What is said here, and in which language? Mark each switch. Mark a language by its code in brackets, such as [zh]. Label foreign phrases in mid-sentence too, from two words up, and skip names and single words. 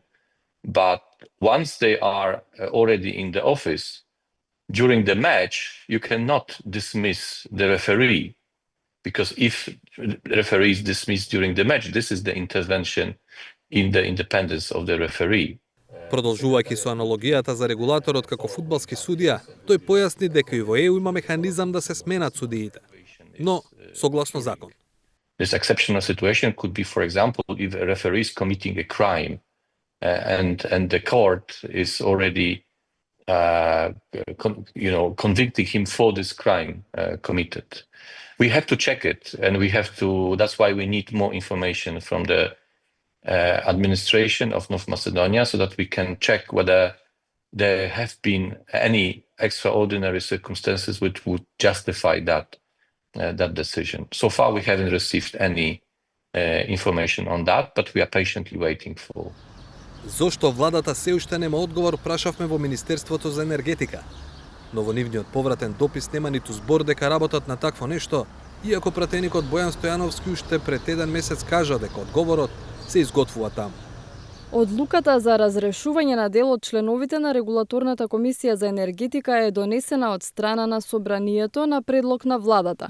[en] But once they are already in the office, during the match, you cannot dismiss the referee, because if the referee is dismissed during the match, this is the intervention in the independence of the referee. [mk] Продолжувајќи со аналогијата за регулаторот како фудбалски судија, тој појасни дека и во ЕУ има механизам да се сменат судиите, но согласно закон. [en] This exceptional situation could be, for example, if a referee is committing a crime and the court is already convicting him for this crime committed. We have to check it, and we have to. That's why we need more information from the administration of North Macedonia so that we can check whether there have been any extraordinary circumstances which would justify that decision. So far, we haven't received any information on that, but we are patiently waiting for. [mk] Зошто владата се уште нема одговор, прашавме во Министерството за енергетика. Но во нивниот повратен допис нема ниту збор дека работат на такво нешто, иако пратеникот Бојан Стојановски уште пред еден месец кажа дека одговорот се изготвува таму. Одлуката за разрешување на дел од членовите на Регулаторната комисија за енергетика е донесена од страна на Собранието на предлог на владата.